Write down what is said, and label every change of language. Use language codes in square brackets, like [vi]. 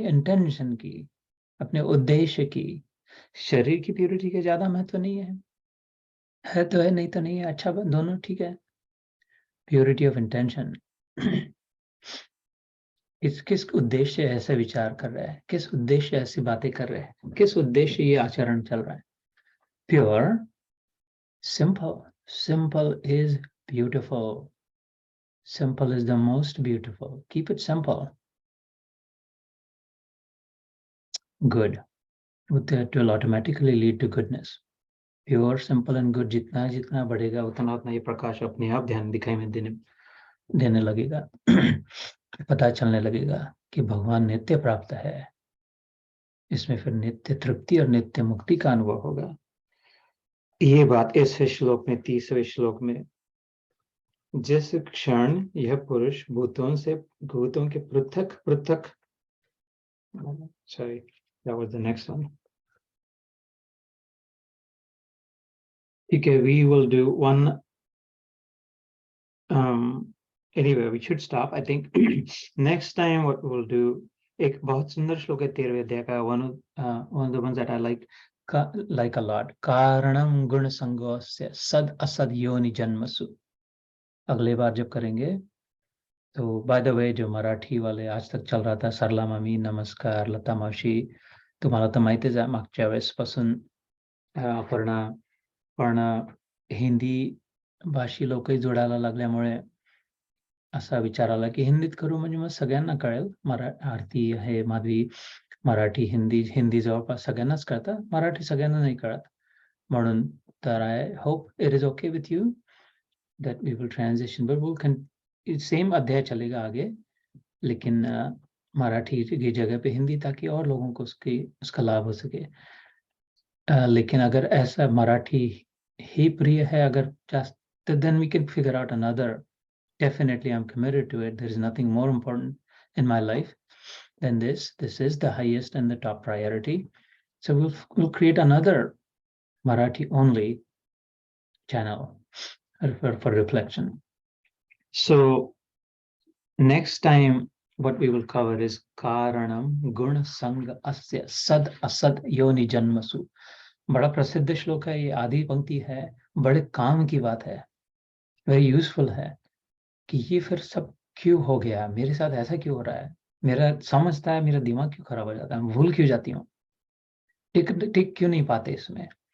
[hi] Intention की, अपने उद्देश्य की। शरीर की प्योरिटी का ज्यादा महत्व नहीं है तो है, नहीं तो नहीं है, अच्छा दोनों ठीक है। प्योरिटी ऑफ इंटेंशन, किस उद्देश्य ऐसे विचार कर रहा है, किस उद्देश्य ऐसी बातें कर रहे हैं, किस उद्देश्य ये आचरण चल रहा है। [en] Pure, simple, simple is beautiful, simple is the most beautiful, keep it simple. Good, that will automatically lead to goodness. Pure, simple and good [hi] जितना जितना बढ़ेगा उतना उतना ये प्रकाश अपने आप ध्यान दिखाई में देने लगेगा। पता चलने लगेगा कि भगवान नित्य प्राप्त है, इसमें फिर नित्य तृप्ति और नित्य मुक्ति का अनुभव होगा। ये बात इस श्लोक में, 30वें श्लोक में, जिस क्षण यह पुरुष भूतों के पृथक पृथक, [en] sorry, that was the next one. Okay, we will do one. Anyway, we should stop. I think next time what we'll do, [hi] एक बहुत सुंदर श्लोक है 13वें अध्याय का, [en] one of the ones that I like a lot. [sa] कारणम गुण संगोस्य सद असद योनि जन्मसु। [hi] अगले बार जब करेंगे तो बाय द वे, जो मराठी वाले आज तक चल रहा था, [mr] सरला मामी नमस्कार, लता मावशी तुम्हाला तर माहितीच आहे, मागच्या वेळेसपासून पण हिंदी भाषी लोकही जोडायला लागल्यामुळे असा विचार आला की हिंदीत करू, म्हणजे मग सगळ्यांना कळेल। आरती आहे, माधवी मराठी, हिंदी जवळपास सगळ्यांनाच कळतं, मराठी सगळ्यांना नाही कळत, म्हणून तर [en] I hope it is okay with you that we will transition, [hi] but वो सेम अध्याय चलेगा आगे, लेकिन मराठी की जगह पे हिंदी, ताकि और लोगों को उसका लाभ हो सके। लेकिन अगर ऐसा मराठी ही प्रिय है, अगर [en] then we can figure out another. Definitely I'm committed to it. There is nothing more important in my life than this. This is the highest and the top priority. So we'll create another Marathi only channel for reflection. So next time what we will cover is [sa] Karanam Guna Sangha Asya Sad Asad Yoni Janmasu. [hi] बड़ा प्रसिद्ध श्लोक है ये, आधी पंक्ति है, बड़े काम की बात है, वेरी यूजफुल है कि ये फिर सब क्यों हो गया, मेरे साथ ऐसा क्यों हो रहा है, मेरा समझता है, मेरा दिमाग क्यों खराब हो जाता है, भूल क्यों जाती हूँ, टिक क्यों नहीं पाते इसमें।